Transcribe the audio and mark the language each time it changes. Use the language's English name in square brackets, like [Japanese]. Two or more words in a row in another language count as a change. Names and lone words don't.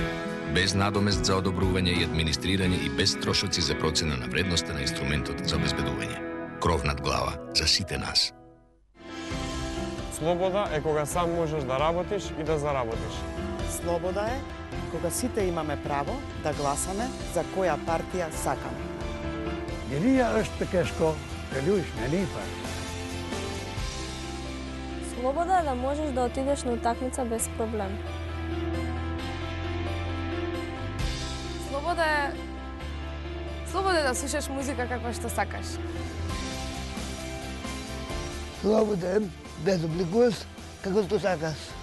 [Macedonian] Без надомест за одобрување и администрирање и без трошоци за процена на вредноста на инструментот за обезбедување. Кров над глава за сите нас. Слобода е кога сам можеш да работиш и да заработиш. Слобода е кога сите имаме право да гласаме за која партија сакаме. [Albanian] Генија është të kesh kohë të luajsh me lipa. [Macedonian] Слобода е да можеш да отидеш на утакмица без проблем. Слобода е да слушаш музика каква што сакаш. Слобода е да обликуваш како што сакаш.